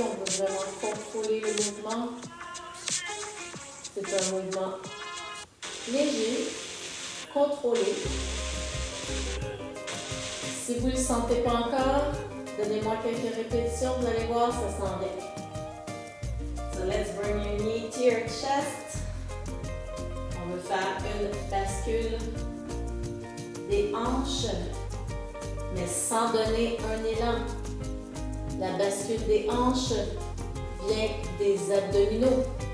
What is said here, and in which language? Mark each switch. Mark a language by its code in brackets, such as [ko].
[fr] On va vraiment contrôler le mouvement. C'est un mouvement léger, contrôlé. Si vous ne le sentez pas encore, donnez-moi quelques répétitions. Vous allez voir, ça s'en vient. [en] So let's bring your knee to your chest. [fr] On va faire une bascule des hanches, mais sans donner un élan. La bascule des hanches vient des abdominaux.